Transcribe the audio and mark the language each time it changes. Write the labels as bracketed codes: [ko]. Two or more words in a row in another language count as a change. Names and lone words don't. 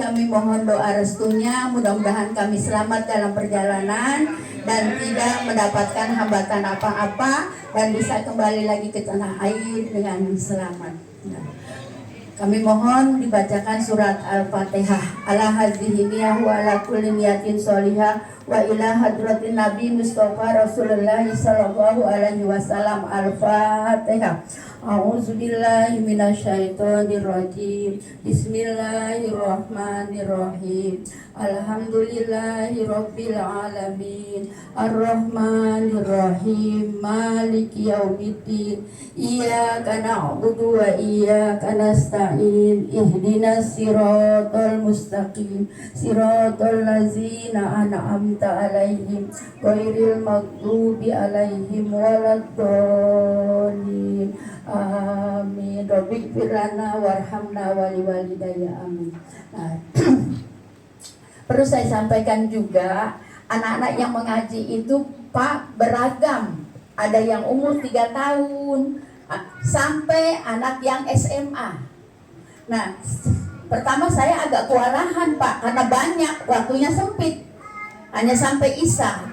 [id] Kami mohon doa restunya, mudah-mudahan kami selamat dalam perjalanan dan tidak mendapatkan hambatan apa-apa dan bisa kembali lagi ke tanah air dengan selamat. Kami mohon dibacakan surat Al-Fatihah. [ar] على هذه النية وعلى كل نية صالحة وإلى حضرة النبي مصطفى رسول الله صلى الله عليه وسلم. Al-Fatihah. أعوذ بالله من الشيطان الرجيم. بسم الله الرحمن الرحيم. الحمد لله رب العالمين. الرحمن الرحيم. مالك يوم الدين. إياك نعبد وإياك نستعين. اهدنا الصراط المستقيم. صراط الذين أنعمت عليهم غير المغضوب عليهم ولا الضالين. آمين. ربك فرلنا وارحمنا ولي والدي. آمين. [id] Nah, perlu saya sampaikan juga, anak-anak yang mengaji itu Pak beragam. Ada yang umur 3 tahun sampai anak yang SMA. Nah, pertama saya agak kewalahan Pak karena banyak, waktunya sempit, hanya sampai Isya.